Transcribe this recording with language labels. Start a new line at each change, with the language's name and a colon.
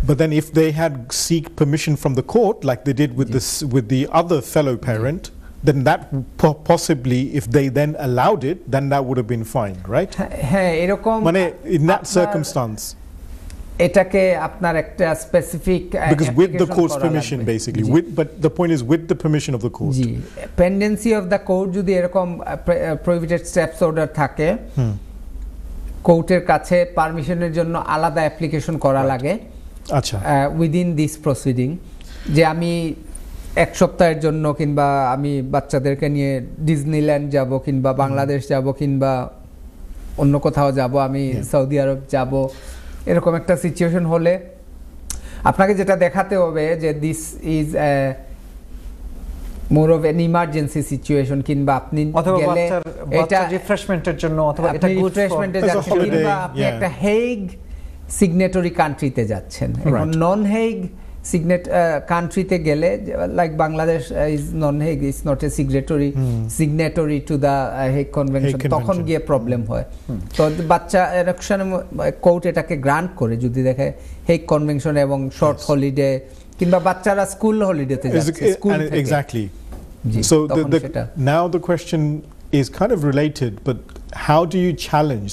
English: But then if they had seek permission from the court like they did with the other fellow parent, then that possibly, if they then allowed it, then that would have been fine, right?
Bangla: হ্যাঁ, এরকম
English: মানে in that circumstance
Bangla: এটাকে আপনার একটা specific
English: because with the court's permission basically, but the point is with the permission of the court.
Bangla: G,
English: pendency of the court
Bangla: যদি এরকম prohibited steps order থাকে, কোর্টের কাছে পারমিশনের জন্য আলাদা অ্যাপ্লিকেশন করা লাগে। আচ্ছা,
English: within this proceeding,
Bangla: যে আমি 1 সপ্তাহের জন্য কিংবা আমি বাচ্চাদেরকে নিয়ে ডিজনিল্যান্ড যাব, কিংবা বাংলাদেশ যাব, কিংবা অন্য কোথাও যাব, আমি সৌদি আরব যাব, এরকম একটা সিচুয়েশন হলে আপনাকে যেটা দেখাতে হবে যে
English: this is more of an emergency situation,
Bangla: কিংবা আপনি গেলে এটা রিফ্রেশমেন্টের জন্য, অথবা এটা রিফ্রেশমেন্টে যাচ্ছেন, কিংবা আপনি একটা হেগ সিগনেটরি কান্ট্রিতে যাচ্ছেন। এখন নন হেগ কান্ট্রিতে গেলে,
English: like Bangladesh is non Hague, is not a signatory to the Hague convention,
Bangla: তখন গিয়ে প্রবলেম হয়। তো বাচ্চা ইলেকশন কোর্ট এটাকে গ্রান্ট করে যদি দেখে হেগ কনভেনশন এবং শর্ট হলিডে, কিংবা বাচ্চারা স্কুল হলিডেতে যাচ্ছে স্কুল থেকে।
English: Exactly. So now the question is kind of related, but how do you challenge?